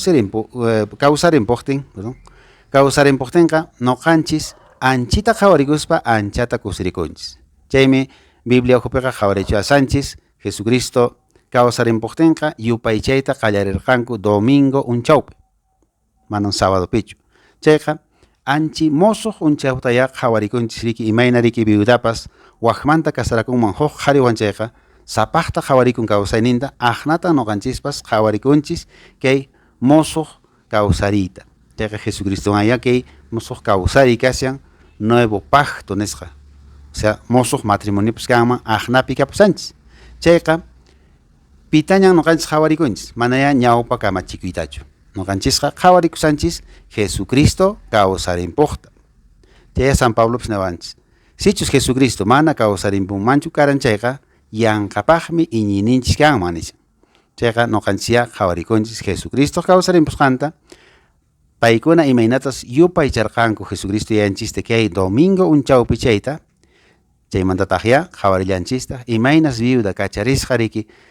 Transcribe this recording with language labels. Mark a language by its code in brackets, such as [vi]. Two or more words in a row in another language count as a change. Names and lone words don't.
[qu] kawsarimpuqtinqa noqanchis anchita qhawarikuspa anchata kusirikunchis chaymi Biblia uhupiqa qhawarichiwasanchis Jesucristo kawsarimpuqtinqa yupaychayta qallarirqanku domingo unchawpi manan sábado pichu chayqa anchi mosuq unchawtaya qhawarikunchis riki imayna riki viudapas waqmanta kasarakunman huk qhariwan chayqa sapaqta qhawarikun kawsayninta aqnata noqanchispas qhawarikunchis kay mosuq kawsariyta chayqa Jesucristo aya kay mosuq kawsariy kashan [es] nuevo pacto [qu] nisqa [es] o sea [qu] mosuq matrimoniopis kanman aqnapi kapusanchis chayqa pitañan noqanchis qhawarikunchis manaya ñawpa kamachikuytachu noqanchisqa qhawarikusanchis Jesucristo kawsarimpuqta chaya San Pablo niwanchis sichus Jesucristo mana kawsarimpunmanchu karan chayqa yanqapaqmi iñiyninchis kanman nishan chayqa noqanchis qhawarikunchis Jesucristo kawsarimpusqanta paykuna imaynatas yupaycharqanku Jesucristo yanchista kay domingo unchawpi chayta chaymantataq qhawarillanchista imaynas viuda kacharisqa riki